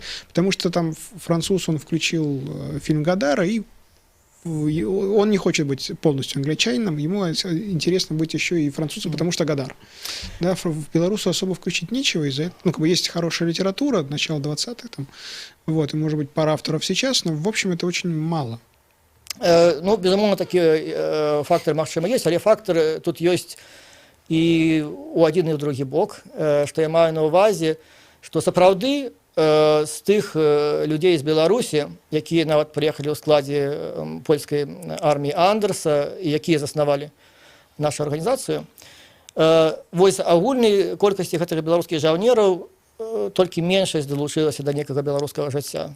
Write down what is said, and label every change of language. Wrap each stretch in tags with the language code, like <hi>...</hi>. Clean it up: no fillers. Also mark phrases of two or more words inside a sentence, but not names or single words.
<ru>Потому что там француз, он включил фильм Годара, и он не хочет быть полностью англичанином, ему интересно быть еще и французом, потому что Годар. Да, в Беларусу особо включить нечего из-за этого. Ну, как бы есть хорошая литература, начало 20-х, там, вот, и, может быть, пара авторов сейчас, но, в общем, это очень мало.</ru> <be>Ну, безумоўна, такія фактары магчыма ёсць, але фактары тут ёсць і ў адзін і ў другі бок, што я маю на ўвазе, што сапраўды з тых людзей з Беларусі, якія нават прыехалі ў складзе польскай арміі Андерса і якія заснавалі нашу арганізацыю, вось агульнай колькасці гэтых беларускіх жаўнераў толькі меншасць далучылася да некага беларускага жыцця.</be>